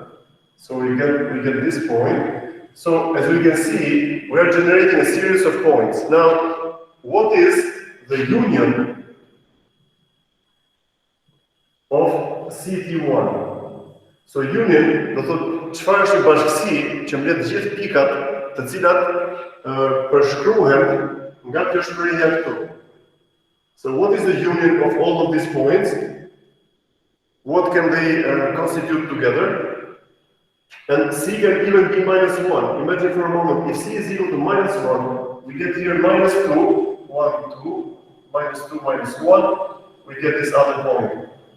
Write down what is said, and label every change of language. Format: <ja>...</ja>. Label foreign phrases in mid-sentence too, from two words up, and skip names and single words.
<en>So we get this point. So as we can see, we are generating a series of points. Now, what is the union of CT1? So union,</en> <sq>do të çfarë është bashkësi që mbledh të gjithë pikat, të cilat përshkruhen nga kjo shkruajtja këtu.</sq> <en>So what is the union of all of these points? What can they constitute together? And C can even be -1. Imagine for a moment, if C is equal to -1, we get here -2, 1, 2, minus 2, minus 1, we get this other point.</en>